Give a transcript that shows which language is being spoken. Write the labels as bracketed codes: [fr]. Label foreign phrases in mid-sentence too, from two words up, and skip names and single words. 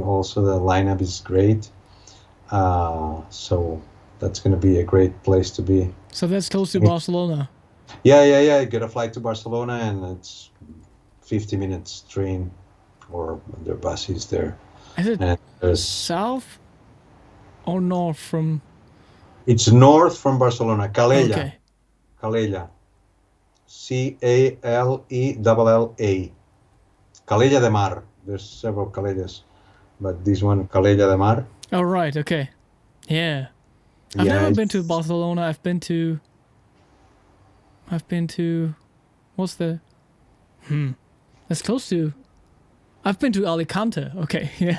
[en] Also, the lineup is great. So that's going to be a great place to be. So that's close to Barcelona. Yeah. Get a flight to Barcelona, and it's 50 minutes train, or the bus is there. Is it And there's, south or north from? it's north from Barcelona, Calella. Okay. Calella. Calella. Calella de Mar. There's several Calellas, but this one, Calella de Mar. Oh, right. Okay. Yeah. I've Yeah, never been to it's- Barcelona. I've been to. What's the? That's close to. I've been to Alicante. Okay. Yeah.